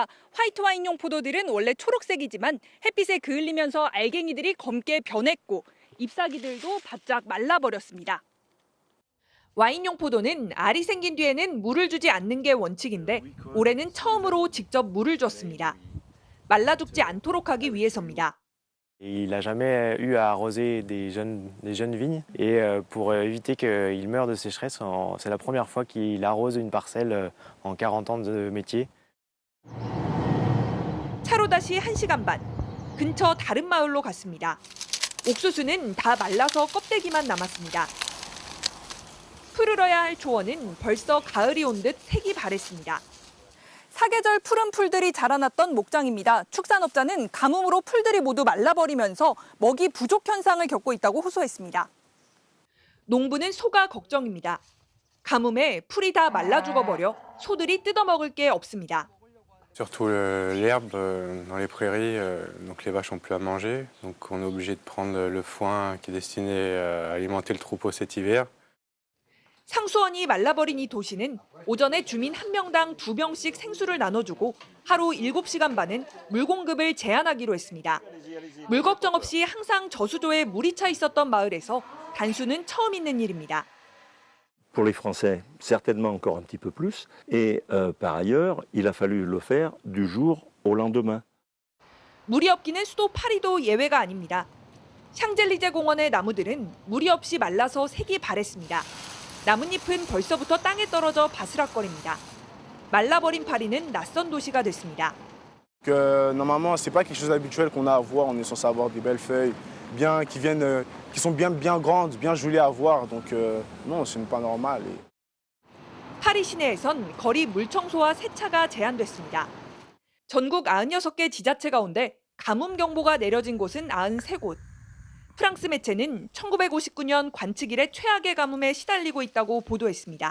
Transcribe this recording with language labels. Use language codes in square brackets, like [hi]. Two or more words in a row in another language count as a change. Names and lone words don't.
[ko] 화이트 와인용 포도들은 원래 초록색이지만 햇빛에 그을리면서 알갱이들이 검게 변했고 잎사귀들도 바짝 말라버렸습니다. 와인용 포도는 알이 생긴 뒤에는 물을 주지 않는 게 원칙인데 올해는 처음으로 직접 물을 줬습니다. 말라 죽지 않도록 하기 위해서입니다. [fr] Il n'a jamais eu à arroser des jeunes vignes et pour éviter qu'il meure de sécheresse, c'est la première fois qu'il arrose une parcelle en 40 ans de métier. [ko] 차로 다시 1시간 반. 근처 다른 마을로 갔습니다. 옥수수는 다 말라서 껍데기만 남았습니다. 푸르러야 할 초원은 벌써 가을이 온 듯 색이 바랬습니다. 사계절 푸른 풀들이 자라났던 목장입니다. 축산업자는 가뭄으로 풀들이 모두 말라버리면서 먹이 부족 현상을 겪고 있다고 호소했습니다. 농부는 소가 걱정입니다. 가뭄에 풀이 다 말라 죽어버려 소들이 뜯어먹을 게 없습니다. [fr] Surtout l'herbe dans les prairies, donc les vaches n'ont plus à manger, donc on est obligé de prendre le foin qui est destiné à alimenter le troupeau cet hiver. [ko] 상수원이 말라버린 이 도시는 오전에 주민 1명당 2병씩 생수를 나눠주고 하루 7시간 반은 물 공급을 제한하기로 했습니다. 물 걱정 없이 항상 저수조에 물이 차 있었던 마을에서 단수는 처음 있는 일입니다. [fr] Pour les Français, certainement encore un petit peu plus. Et par ailleurs, il a fallu le faire du jour au lendemain. [ko] 물이 없기는 수도 파리도 예외가 아닙니다. 샹젤리제 공원의 나무들은 물이 없이 말라서 색이 바랬습니다. 나뭇잎은 벌써부터 땅에 떨어져 바스락거립니다. 말라버린 파리는 낯선 도시가 됐습니다. [fr] Normalement, c'est pas quelque chose d'habituel qu'on a à voir. On est censé avoir des belles feuilles, bien qui sont bien grandes, bien jolies à voir. Donc non, ce n'est pas normal. [ko] 파리 시내에선 거리 물청소와 세차가 제한됐습니다. 전국 96개 지자체 가운데 가뭄 경보가 내려진 곳은 93곳. 프랑스 매체는 1959년 관측 이래 최악의 가뭄에 시달리고 있다고 보도했습니다.